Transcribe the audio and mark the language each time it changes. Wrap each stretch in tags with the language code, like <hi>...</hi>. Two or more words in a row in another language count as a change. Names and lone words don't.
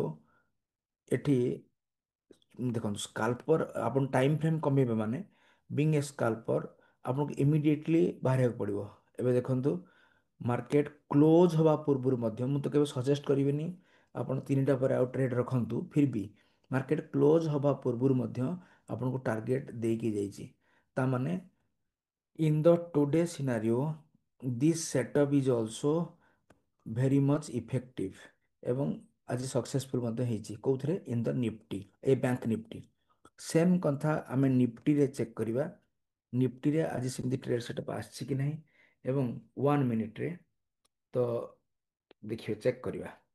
<or>ଏଠି ଦେଖନ୍ତୁ ସ୍କାଲ୍ପର ଆପଣ</or> <en>time frame</en> <or>କମେଇବେ ମାନେ</or> <en>being a scalper</en> <or>ଆପଣଙ୍କୁ ଇମିଡ଼ିଏଟଲି ବାହାରିବାକୁ ପଡ଼ିବ। ଏବେ ଦେଖନ୍ତୁ</or> <en>market close</en> <or>ହେବା ପୂର୍ବରୁ ମଧ୍ୟ, ମୁଁ ତ କେବେ ସଜେଷ୍ଟ କରିବିନି ଆପଣ ତିନିଟା ପରେ ଆଉ ଟ୍ରେଡ୍ ରଖନ୍ତୁ,</or> <hi>फिर भी</hi> <en>market close</en> <or>ହେବା ପୂର୍ବରୁ ମଧ୍ୟ ଆପଣଙ୍କୁ ଟାର୍ଗେଟ ଦେଇକି ଯାଇଛି।</or> <en>ତାମାନେ in the today scenario this setup is also very much effective</en> <or>ଏବଂ ଆଜି ସକ୍ସେସଫୁଲ୍ ମଧ୍ୟ ହେଇଛି। କେଉଁଥିରେ?</or> <en>in the Nifty, a Bank Nifty.</en> <or>ସେମ୍ କଥା ଆମେ ନିଫ୍ଟିରେ ଚେକ୍ କରିବା। ନିଫ୍ଟିରେ ଆଜି ସେମିତି</or> <en>trade setup</en> <or>ଆସିଛି କି ନାହିଁ ଏବଂ 1 ମିନିଟ୍ରେ ତ ଦେଖିବେ, ଚେକ୍ କରିବା।</or>